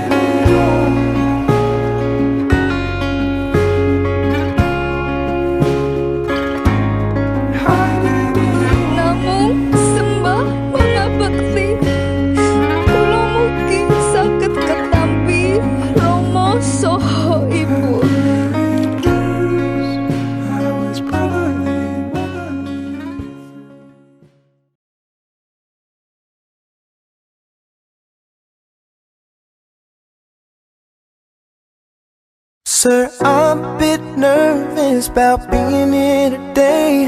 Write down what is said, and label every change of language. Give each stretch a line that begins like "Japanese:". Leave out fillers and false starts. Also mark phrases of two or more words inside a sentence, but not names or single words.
Javanese: Namung sembah mangabekti kula mugi saged ketampi Rama saha Ibu.
English: Sir, I'm a bit nervous about being here today.